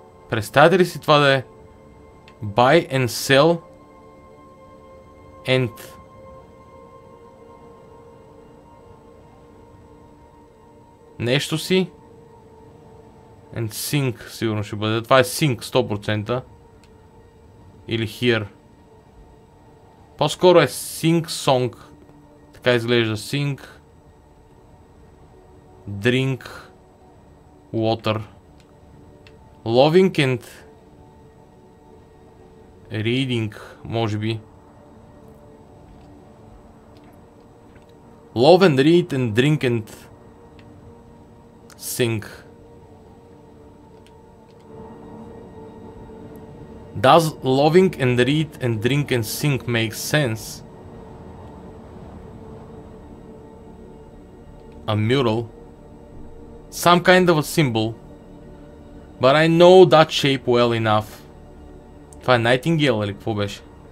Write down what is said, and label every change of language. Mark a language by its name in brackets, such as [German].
[Bulgarian] Представете ли си това да е [English] buy and sell and [Bulgarian] нещо си [English] and sync [Bulgarian] сигурно ще бъде. Това е [English] sync [Bulgarian] 100%. Или [English] here. [Bulgarian] По-скоро е [English] sync song. [Bulgarian] Така изглежда. [English] Sync. Drink. Water. Loving and reading, [Bulgarian] може би. [English] Love and read and drink and sing. Does loving and read and drink and sing make sense? A mural. Some kind of a symbol. But I know that shape well enough. [Bulgarian] Това е Nightingale или какво беше?